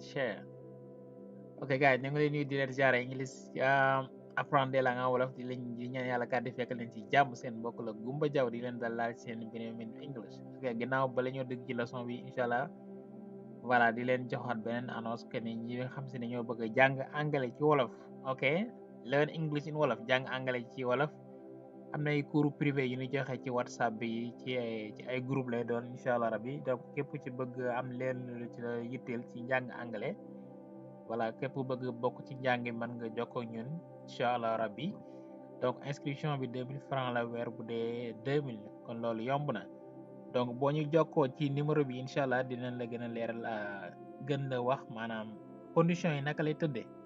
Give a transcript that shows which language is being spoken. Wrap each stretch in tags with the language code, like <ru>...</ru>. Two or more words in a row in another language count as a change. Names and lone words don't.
<en>share. Ok guys,</en> <wo>ñu ngi leen nuyu di leen ziare English apprendre la nga wolof di leen di ñaan yàlla kàddu fekk leen ci jàmm seen mbokk la Gumba Jaw di leen dalal seen beneen English. Ok ginnaaw ba la ñoo dugg ci leçon bi</wo> <ar>إن شاء الله</ar> <wo>voilà di leen joxaat beneen</wo> <fr>annonce que</fr> <wo>ni ñi nga xam si ne ñoo bëgg a jàng anglais ci wolof.</wo> <en>Ok learn English in wolof</en> <wo>jàng anglais ci wolof. am na ay</wo> <fr>cours privé</fr> <wo>yu ñu joxe ci whatsapp bi ci ay groupe lay doon</wo> <ar>إن شاء الله ربي</ar> <wo>donc képp ci bëgg am leen lu ci la yitteel ci njàng anglais voilà képp bëgg bokk ci njàng mën nga jokkoo ñun</wo> <ar>إن شاء الله ربي</ar> <wo>donc inscription bi 2000 francs la weer bu dee 2000 kon loolu yomb na donc boo ñu jokkoo ci numéro bi</wo> <ar>إن شاء الله</ar> <wo>dinañ la gën a leeral gën la wax maanaam conditions yi naka lay tëddee</wo>